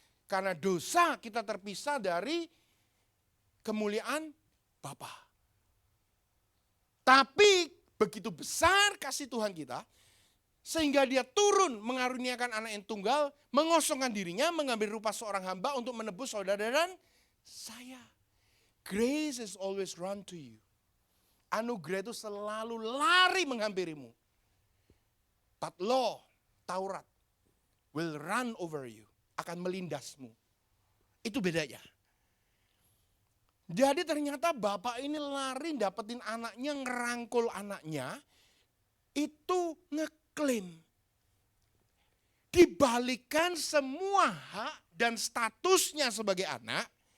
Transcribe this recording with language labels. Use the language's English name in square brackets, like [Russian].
[Indonesian] Karena dosa kita terpisah dari kemuliaan Bapa. Tapi begitu besar kasih Tuhan kita, sehingga dia turun mengaruniakan anak yang tunggal, mengosongkan dirinya, mengambil rupa seorang hamba untuk menebus saudara dan saya. [English] Grace is always run to you. [Indonesian] Anugerah itu selalu lari menghampirimu. [English] But law, Taurat, will run over you. [Indonesian] Akan melindasmu. Itu bedanya. Jadi ternyata bapak ini lari dapetin anaknya, ngerangkul anaknya. Itu ngeklaim. Dibalikan semua hak dan statusnya sebagai anak.